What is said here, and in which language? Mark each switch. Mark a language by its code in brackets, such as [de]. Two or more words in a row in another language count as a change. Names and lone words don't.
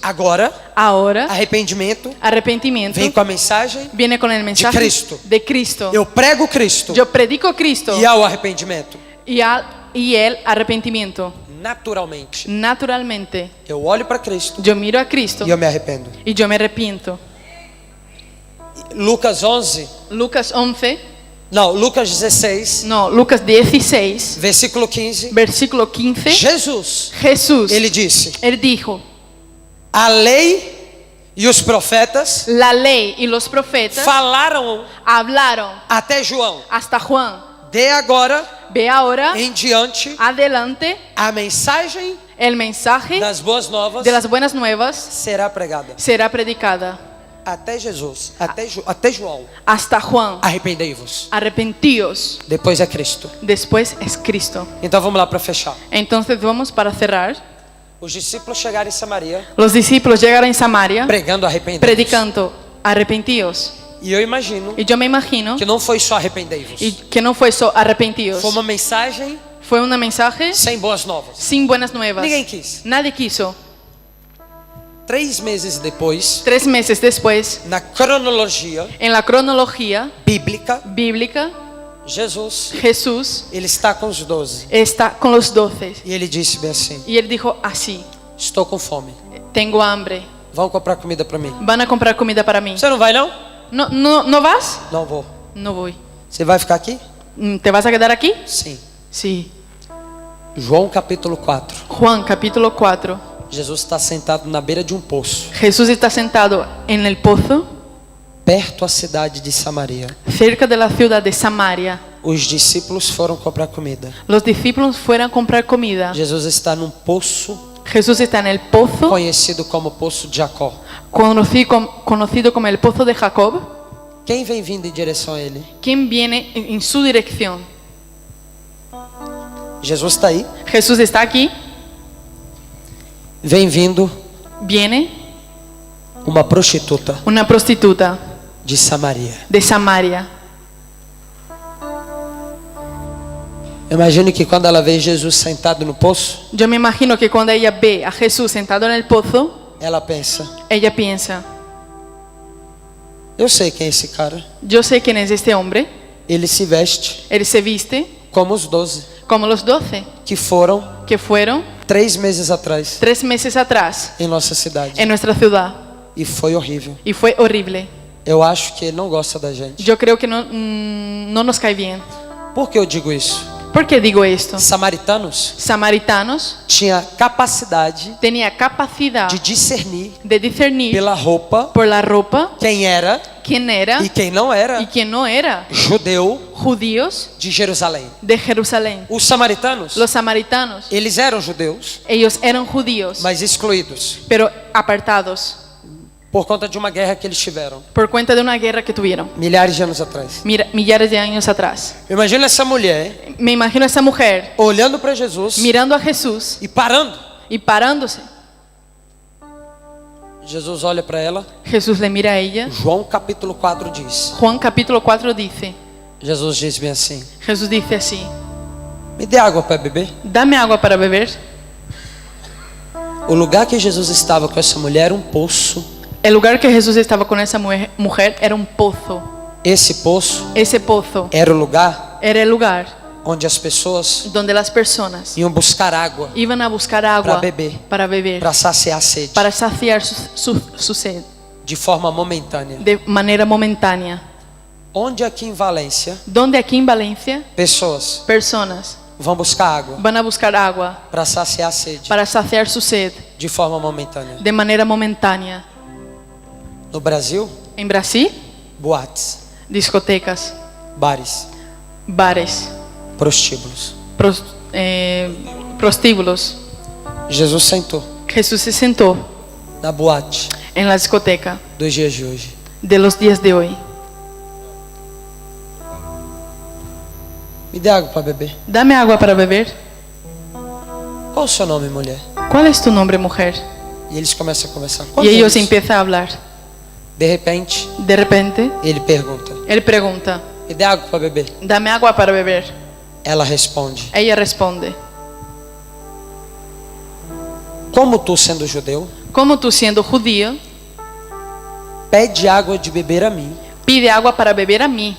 [pt] Agora, [es] Ahora [pt] arrependimento [es] arrepentimiento [pt] vem com a mensagem [es] viene con el mensaje [pt] Cristo. [es] de Cristo. [pt] eu prego Cristo [es] Yo predico Cristo [pt] e há o arrependimento. [es] y el arrepentimiento. [pt] Naturalmente, [es] Naturalmente, [pt] eu olho para Cristo [es] yo miro a Cristo [pt] e eu me arrependo. [es] y yo me arrepiento. [pt] Lucas 11, [es] Lucas 11, [pt] não, Lucas 16, [es] no, Lucas 16, [pt] versículo 15. [es] versículo 15. [pt] Jesus, [es] Jesús, [pt] ele disse: [es] él dijo, [pt] a lei e os profetas [es] la ley y los profetas [pt] falaram [es] hablaron [pt] até João. [es] hasta Juan. [pt] De agora [es] Ve ahora [pt] em diante [es] adelante [pt] a mensagem [es] el mensaje [pt] das boas novas [es] de las buenas nuevas [pt] será pregada. [es] será predicada [pt] Até Jesus, até João. [es] hasta Juan. [pt] Arrependei-vos. [es] Arrepentíos. [pt] Depois é Cristo. [es] Después es Cristo. [pt] Então vamos lá para fechar. [es] Entonces vamos para cerrar. [pt] Os discípulos chegaram em Samaria [es] Los discípulos llegaron en Samaria [pt] pregando arrependei-vos. [es] predicando arrepentíos. [pt] E eu imagino [es] Y yo me imagino [pt] que não foi só arrependei-vos. [es] y que no fue solo arrepentíos. [pt] Foi uma mensagem [es] Fue un mensaje [pt] sem boas novas. [es] sin buenas nuevas. [pt] Ninguém quis. [es] Nadie quiso. [pt] 3 meses depois, [es] 3 meses después, [pt] na cronologia [es] en la cronología [pt] bíblica, [es] bíblica, [pt] Jesus, [es] Jesús [pt] ele está com os 12. [es] está con los 12. [pt] E ele disse bem assim: [es] Y él dijo así: [pt] estou com fome. [es] tengo hambre. [pt] Vão comprar comida para mim. [es] ¿Van a comprar comida para mí? [pt] Você não vai não? [es] ¿No vas? [pt] Não vou. [es] No voy. [pt] Você vai ficar aqui? [es] ¿Te vas a quedar aquí? [pt] Sim. [es] Sí. [pt] João capítulo 4. [es] Juan capítulo 4. [pt] Jesus está sentado na beira de um poço, [es] Jesús está sentado en el pozo [pt] perto da cidade de Samaria. [es] cerca de la ciudad de Samaria. [pt] Os discípulos foram comprar comida. [es] Los discípulos fueron a comprar comida. [pt] Jesus está num poço [es] Jesús está en el pozo [pt] conhecido como Poço de Jacó. [es] conocido como el pozo de Jacob. [pt] Quem vem vindo em direção a ele? [es] ¿Quién viene en su dirección? [pt] Jesus está aí. [es] Jesús está aquí. [pt] Vem vindo [es] Viene [pt] uma prostituta [es] una prostituta [pt] de Samaria. [es] de Samaria. [pt] Imagine que quando ela vê Jesus sentado no poço, [es] Yo me imagino que cuando ella ve a Jesús sentado en el pozo, [pt] ela pensa: [es] ella piensa, [pt] eu sei quem é esse cara. [es] yo sé quién es este hombre. [pt] Ele se veste [es] Él se viste [pt] como os 12 [es] como los 12 [pt] que foram [es] que fueron [pt] 3 meses atrás [es] 3 meses atrás [pt] em nossa cidade. [es] en nuestra ciudad. [pt] E foi horrível. [es] Y fue horrible. [pt] Eu acho que ele não gosta da gente. [es] Yo creo que no nos cae bien. [pt] Por que eu digo isso? [es] ¿Por qué digo esto? [pt] Samaritanos [es] Samaritanos [pt] tinha capacidade [es] tenía capacidad [pt] de discernir [es] de discernir [pt] pela roupa [es] por la ropa [pt] quem era [es] quién era [pt] e quem não [es] y [pt] era [es] quién no era [pt] judeu [es] judíos [pt] de Jerusalém. [es] de Jerusalén. [pt] Os samaritanos, [es] Los samaritanos, [pt] eles eram judeus, [es] ellos eran judíos, [pt] mas excluídos [es] pero apartados [pt] por conta de uma guerra que eles tiveram [es] por cuenta de una guerra que tuvieron [pt] milhares de anos atrás. [es] millares de años atrás. [pt] Imagina essa mulher [es] Me imagino a esa mujer [pt] olhando para Jesus [es] mirando a Jesús [pt] e parando. [es] y parándose. [pt] Jesus olha para ela. [es] Jesús le mira a ella. [pt] João capítulo 4 diz. [es] Juan capítulo 4 dice, [pt] Jesus diz bem assim: [es] Jesús dice así: [pt] me dê água para beber. [es] dame agua para beber. [pt] O lugar que Jesus estava com essa mulher era um poço. [es] El lugar que Jesús estaba con esa mujer era un pozo. [pt] Esse poço [es] Ese pozo [pt] era o lugar [es] era el lugar [pt] onde as pessoas [es] donde las personas [pt] iam buscar água [es] iban a buscar agua [pt] para beber, para saciar a sede, [es] para saciar su sed [pt] de forma momentânea. [es] de manera momentánea. [pt] Onde aqui em Valência, [es] Donde aquí en Valencia [pt] pessoas [es] personas [pt] vão buscar água [es] van a buscar agua [pt] para saciar a sede [es] para saciar su sed [pt] de forma momentânea. [es] de manera momentánea. [pt] No Brasil, [es] En Brasil [pt] boates. [es] discotecas, [pt] bares, [es] bares, [pt] prostíbulos. [es] prostíbulos. [pt] Jesus sentou [es] Jesús se sentó [pt] na boate [es] en la discoteca [pt] dos dias de hoje. [es] de los días de hoy. [pt] Me dê água para beber. [es] Dame agua para beber. [pt] Qual o seu nome, mulher? [es] ¿Cuál es tu nombre, mujer? [pt] E eles começam a conversar. [es] Y [pt] Quantos [es] ellos [pt] anos? [es] empiezan a hablar. [pt] De repente, [es] De repente, [pt] ele pergunta: [es] él pregunta, [pt] me dê água para beber. [es] dame agua para beber. [pt] Ela responde: [es] Ella responde, [pt] como tu, sendo judeu, [es] ¿cómo tú siendo judío [pt] pede água de beber a mim, [es] pide agua para beber a mí,